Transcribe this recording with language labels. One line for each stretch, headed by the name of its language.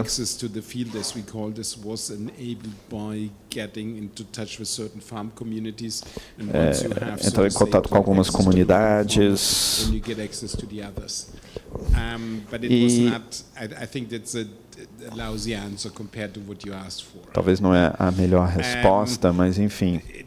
English: Access to the field, as we call this, was enabled by getting into touch with certain farm communities. And once you have,
Portuguese: entrou em contato com algumas comunidades.
English: you get access to the others. But it was not. I think that's a lousy answer compared to what you asked for.
Portuguese: Talvez não é a melhor resposta, mas enfim.